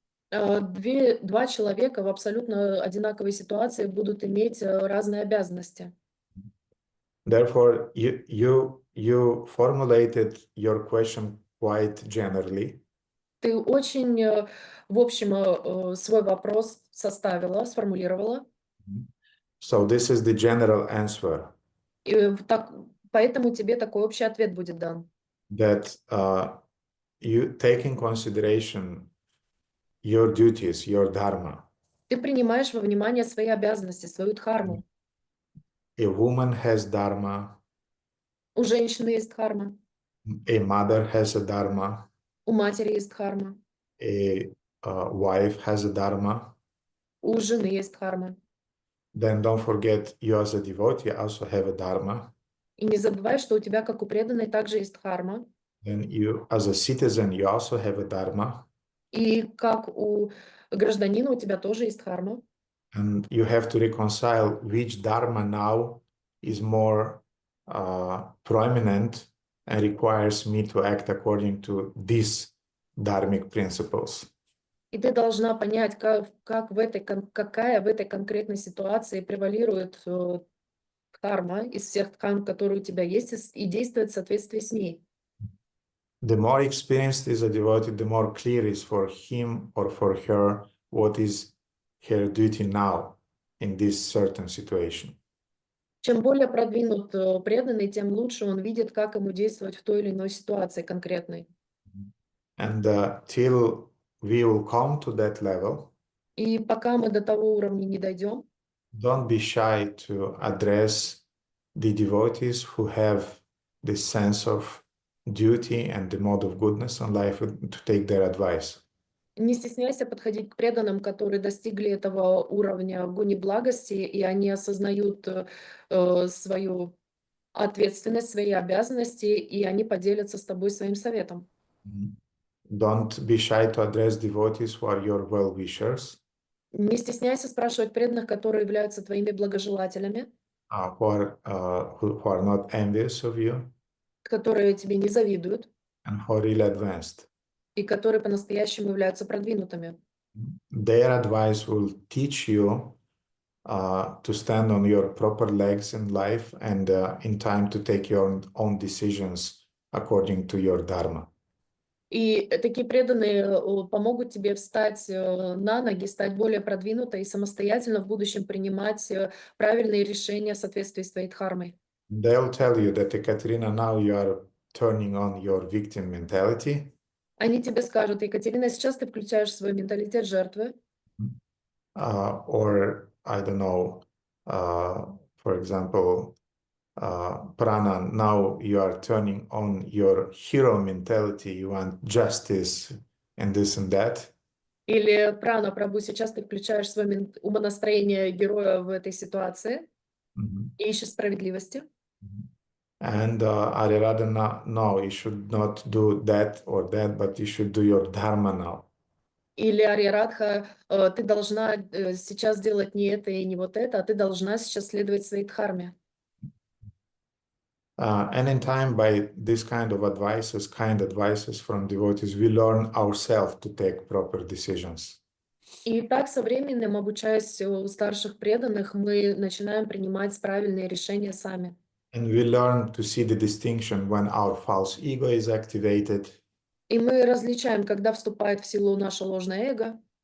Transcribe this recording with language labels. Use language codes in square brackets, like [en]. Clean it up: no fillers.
[ru] Два человека в абсолютно одинаковой ситуации будут иметь разные обязанности. [en] Therefore, you formulated your question quite generally. [ru] Ты очень, в общем, свой вопрос сформулировала. [en] So this is the general answer. [ru] И поэтому тебе такой общий ответ будет дан. [en] That you take in consideration your duties, your dharma. [ru] Ты принимаешь во внимание свои обязанности, свою дхарму. [en] A woman has dharma. [ru] У женщины есть дхарма. [en] A mother has a dharma. [ru] У матери есть дхарма. [en] A wife has a dharma. [ru] У жены есть дхарма. [en] Then don't forget, you as a devotee also have a dharma. [ru] И не забывай, что у тебя, как у преданной, также есть дхарма. [en] Then you, as a citizen, you also have a dharma. [ru] И как у гражданина, у тебя тоже есть дхарма. [en] And you have to reconcile which dharma now is more prominent and requires me to act according to these dharmic principles. [ru] И ты должна понять, какая в этой конкретной ситуации превалирует дхарма из всех дхарм, которые у тебя есть, и действовать в соответствии с ней. [en] The more experienced is a devotee, the more clear is for him or for her what is her duty now in this certain situation. [ru] Чем более продвинут преданный, тем лучше он видит, как ему действовать в той или иной ситуации конкретной. [en] And till we will come to that level, [ru] И пока мы до того уровня не дойдем, [en] don't be shy to address the devotees who have this sense of duty and the mode of goodness in life to take their advice. [ru] не стесняйся подходить к преданным, которые достигли этого уровня гуни благости, и они осознают свою ответственность, свои обязанности, и они поделятся с тобой своим советом. [en] Don't be shy to address devotees who are your well-wishers, [ru] Не стесняйся спрашивать преданных, которые являются твоими благожелателями, [en] who are not envious of you, [ru] которые тебе не завидуют, [en] and who are really advanced. [ru] и которые по-настоящему являются продвинутыми. [en] Their advice will teach you to stand on your proper legs in life and in time to take your own decisions according to your dharma. [ru] И такие преданные помогут тебе встать на ноги, стать более продвинутой и самостоятельно в будущем принимать правильные решения в соответствии с твоей дхармой. [en] They'll tell you that, Ekaterina, now you are turning on your victim mentality. [ru] Они тебе скажут: Екатерина, сейчас ты включаешь свой менталитет жертвы. [en] Or, I don't know, for example, Prana, now you are turning on your hero mentality, you want justice and this and that. [ru] Или Прана, Прабhu, сейчас ты включаешь свое умонастроение героя в этой ситуации и ищешь справедливости. [en] And Arirada, no, you should not do that or that, but you should do your dharma now. [ru] Или Арья-Радха, ты должна сейчас делать не это и не вот это, а ты должна сейчас следовать своей дхарме. [en] And in time, by this kind advices from devotees, we learn ourselves to take proper decisions. [ru] И так со временем, обучаясь у старших преданных, мы начинаем принимать правильные решения сами. [en] And we learn to see the distinction when our false ego is activated. [ru] И мы различаем, когда вступает в силу наше ложное эго,